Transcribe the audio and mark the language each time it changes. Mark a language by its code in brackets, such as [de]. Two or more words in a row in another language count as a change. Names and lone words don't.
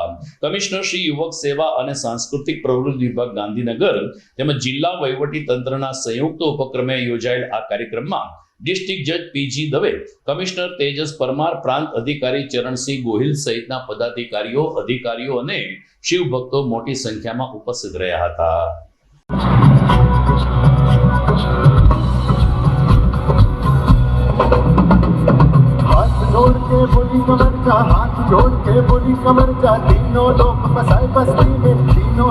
[gu] કમિશનર શ્રી યુવક સેવા અને સાંસ્કૃતિક પ્રવૃત્તિ વિભાગ ગાંધીનગર તેમજ જિલ્લા વહીવટી તંત્રના સંયુક્ત ઉપક્રમે યોજાયેલ આ કાર્યક્રમમાં ડિસ્ટ્રિક્ટ જજ પીજી દવે, કમિશનર તેજસ પરમાર, પ્રાંત અધિકારી ચરણસિંહ ગોહિલ સહિતના પદાધિકારીઓ, અધિકારીઓ અને શિવ ભક્તો મોટી સંખ્યામાં ઉપસ્થિત રહ્યા હતા. [bho] हाथ जोड़ के बोली कमर जा, हाथ जोड़ के बोली कमर जा, तीनों लोग फसाए बस्ती में, तीनों